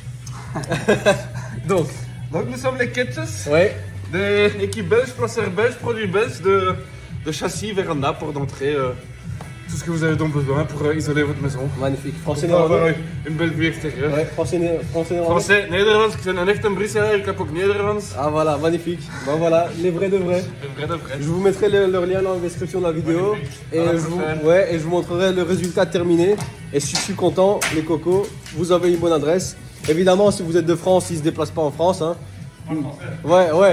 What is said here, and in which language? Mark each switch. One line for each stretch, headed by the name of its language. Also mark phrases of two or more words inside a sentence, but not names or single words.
French: Donc nous sommes les Ketches, Ouais. des équipes belges, placeurs belges, produits belges de châssis, véranda, porte d'entrée, tout ce que vous avez donc besoin pour isoler votre maison. Magnifique. Français, Pour avoir néerlandais. une belle vue extérieure. Ouais, français, néerlandais. Français,
Dutch: Nederlands, ik ben een echt een Bruxeller, ik heb ook Nederlands.
French: Ah voilà, magnifique. Ben voilà, les vrais de vrais. Vrai de vrai. Je vous mettrai leur lien dans la description de la vidéo. Et À la je, vous, prochaine. ouais, et je vous montrerai le résultat terminé. Et je suis content, les cocos, vous avez une bonne adresse. Évidemment, si vous êtes de France, ils ne se déplacent pas en France. Hein. Ouais.